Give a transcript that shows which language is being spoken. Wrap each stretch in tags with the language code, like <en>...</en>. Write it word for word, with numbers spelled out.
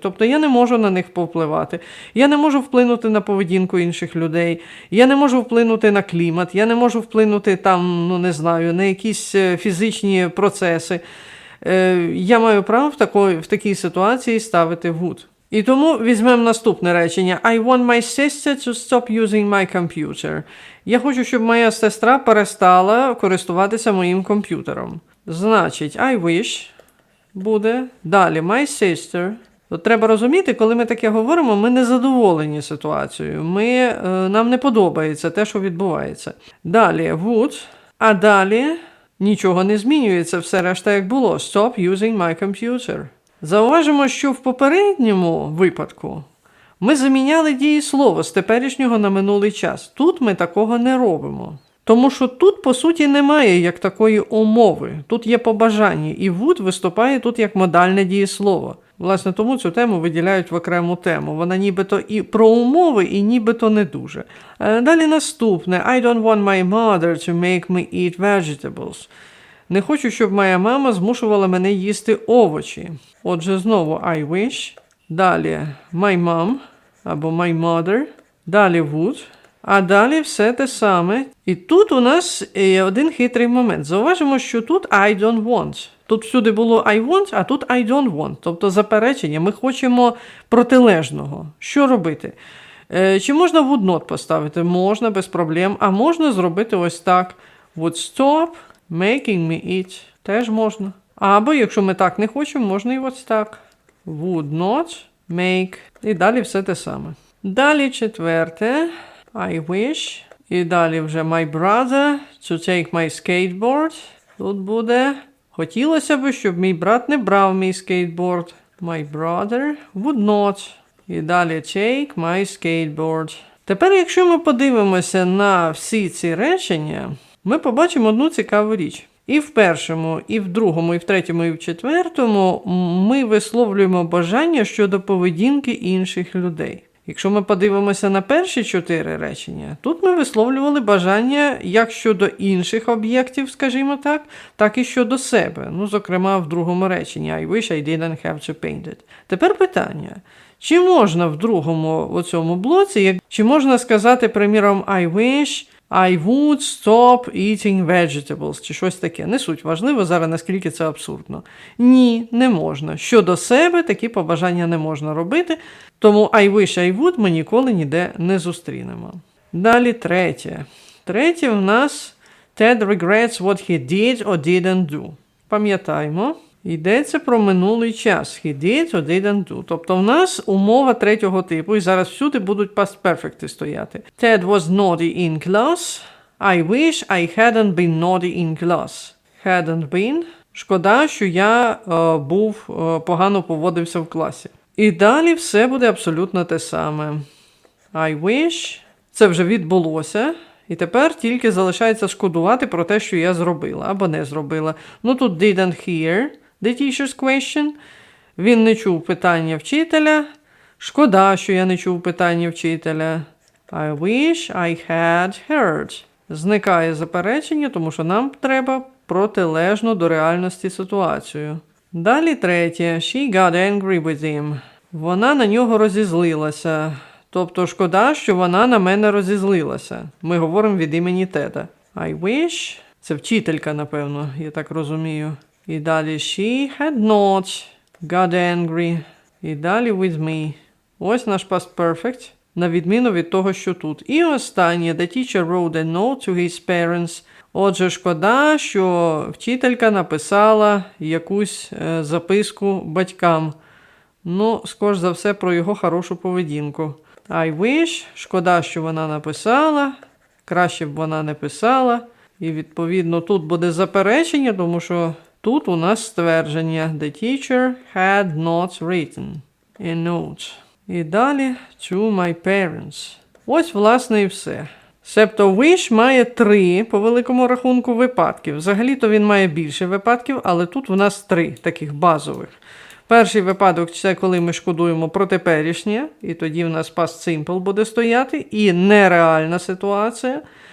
<uk>Тобто я не можу на них повпливати, я не можу вплинути на поведінку інших людей, я не можу вплинути на клімат, я не можу вплинути там, ну не знаю, на якісь е, фізичні процеси. Е, я маю право в, такої, в такій ситуації ставити гуд. І тому візьмемо наступне речення.</uk> <en>I want my sister to stop using my computer.</en> <uk>Я хочу, щоб моя сестра перестала користуватися моїм комп'ютером. Значить,</uk> <en>I wish</en> <uk>буде. Далі,</uk> <en>my sister.</en> <uk>От треба розуміти, коли ми таке говоримо, ми не задоволені ситуацією. Ми, е, нам не подобається те, що відбувається. Далі, would. А далі нічого не змінюється, все решта як було.</uk> <en>Stop using my computer.</en> <uk>Зауважимо, що в попередньому випадку ми заміняли дієслово з теперішнього на минулий час. Тут ми такого не робимо. Тому що тут, по суті, немає як такої умови. Тут є побажання, і would виступає тут як модальне дієслово. Власне, тому цю тему виділяють в окрему тему. Вона нібито і про умови, і нібито не дуже. Е, Далі наступне.</uk> <en>I don't want my mother to make me eat vegetables.</en> <uk>Не хочу, щоб моя мама змушувала мене їсти овочі. Отже, знову</uk> <en>I wish.</en> <uk>Далі</uk> <en>my mom або my mother.</en> <uk>Далі would. А далі все те саме. І тут у нас є один хитрий момент. Зауважимо, що тут</uk> <en>I don't want.</en> <uk>Тут всюди було</uk> <en>I want,</en> <uk>а тут</uk> <en>I don't want.</en> <uk>Тобто заперечення. Ми хочемо протилежного. Що робити? Е, Чи можна</uk> <en>would not</en> <uk>поставити? Можна, без проблем. А можна зробити ось так.</uk> <en>Would stop making me eat.</en> <uk>Теж можна. Або, якщо ми так не хочемо, можна і ось так.</uk> <en>Would not make.</en> <uk>І далі все те саме. Далі четверте.</uk> <en>I wish.</en> <uk>І далі вже</uk> <en>my brother to take my skateboard.</en> <uk>Тут буде. Хотілося б, щоб мій брат не брав мій скейтборд.</uk> <en>My brother would not.</en> <uk>І далі</uk> <en>take my skateboard.</en> <uk>Тепер, якщо ми подивимося на всі ці речення, ми побачимо одну цікаву річ. І в першому, і в другому, і в третьому, і в четвертому ми висловлюємо бажання щодо поведінки інших людей. Якщо ми подивимося на перші чотири речення, тут ми висловлювали бажання як щодо інших об'єктів, скажімо так, так і щодо себе. Ну, зокрема, в другому реченні</uk> <en>I wish I didn't have to paint it.</en> <uk>Тепер питання. Чи можна в другому оцьому блоці, як- чи можна сказати, приміром,</uk> <en>I wish I would stop eating vegetables,</en> <uk>чи щось таке. Не суть важливо зараз, наскільки це абсурдно. Ні, не можна. Щодо себе такі побажання не можна робити, тому</uk> <en>I wish I would</en> <uk>ми ніколи ніде не зустрінемо. Далі третє. Третє в нас</uk> <en>Ted regrets what he did or didn't do.</en> <uk>Пам'ятаємо, йдеться про минулий час.</uk> <en>He did or didn't do.</en> <uk>Тобто в нас умова третього типу, і зараз всюди будуть past perfect стояти.</uk> <en>Ted was naughty in class. I wish I hadn't been naughty in class. Hadn't been.</en> <uk>Шкода, що я е, був е, погано поводився в класі. І далі все буде абсолютно те саме.</uk> <en>I wish.</en> <uk>Це вже відбулося. І тепер тільки залишається шкодувати про те, що я зробила або не зробила. Ну тут</uk> <en>didn't hear the teacher's question.</en> <uk>Він не чув питання вчителя. Шкода, що я не чув питання вчителя.</uk> <en>I wish I had heard.</en> <uk>Зникає заперечення, тому що нам треба протилежно до реальності ситуацію. Далі третє.</uk> <en>She got angry with him.</en> <uk>Вона на нього розізлилася. Тобто шкода, що вона на мене розізлилася. Ми говоримо від імені Теда.</uk> <en>I wish.</en> <uk>Це вчителька, напевно, я так розумію. І далі</uk> <en>she had not got angry.</en> <uk>І далі</uk> <en>with me.</en> <uk>Ось наш past perfect, на відміну від того, що тут. І останнє.</uk> <en>The teacher wrote a note to his parents.</en> <uk>Отже, шкода, що вчителька написала якусь е, записку батькам. Ну, скорш за все, про його хорошу поведінку.</uk> <en>I wish,</en> <uk>шкода, що вона написала, краще б вона не писала. І, відповідно, тут буде заперечення, тому що тут у нас ствердження</uk> <en>The teacher had not written a note.</en> <uk>І далі</uk> <en>to my parents.</en> <uk>Ось, власне, і все. Себто wish має три по великому рахунку випадків. Взагалі-то він має більше випадків, але тут в нас три таких базових. Перший випадок – це коли ми шкодуємо про теперішнє, і тоді в нас past simple буде стояти, і нереальна ситуація.</uk>